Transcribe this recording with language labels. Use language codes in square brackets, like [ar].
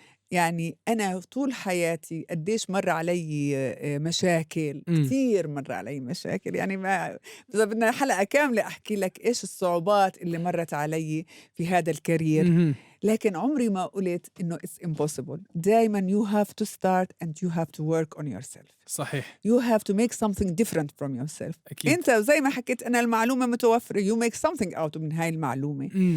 [ar] يعني أنا طول حياتي قديش مر علي مشاكل كتير، مر علي مشاكل، يعني ما إذا بدنا حلقة كاملة أحكي لك إيش الصعوبات اللي مرت علي في هذا الكارير، لكن عمري ما قلت إنه [en] it's impossible. [ar] دايما [en] you have to start and you have to work on yourself. [ar] صحيح. [en] you have to make something different from yourself. [ar] أكيد. أنت زي ما حكيت أنا المعلومة متوفرة، [en] you make something out [ar] من هاي المعلومة.